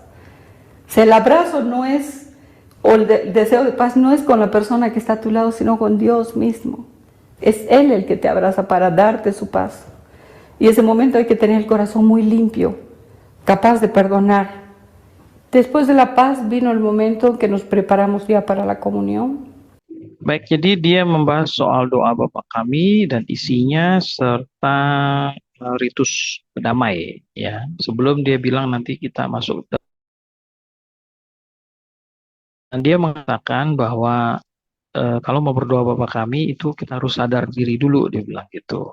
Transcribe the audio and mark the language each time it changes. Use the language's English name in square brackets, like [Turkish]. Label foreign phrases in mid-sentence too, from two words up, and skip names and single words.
[Spanish] O sea, el abrazo no es, o el deseo de paz no es con la persona que está a tu lado, sino con Dios mismo. Es Él el que te abraza para darte su paz. Y ese momento hay que tener el corazón muy limpio, capaz de perdonar. Después de la paz vino el momento en que nos preparamos ya para la comunión. [Indonesian] Baik, jadi dia membahas soal doa Bapa Kami dan isinya serta ritus damai ya. Sebelum dia bilang nanti kita masuk, dan dia mengatakan bahwa kalau mau berdoa Bapa Kami itu kita harus sadar diri dulu, dia bilang gitu.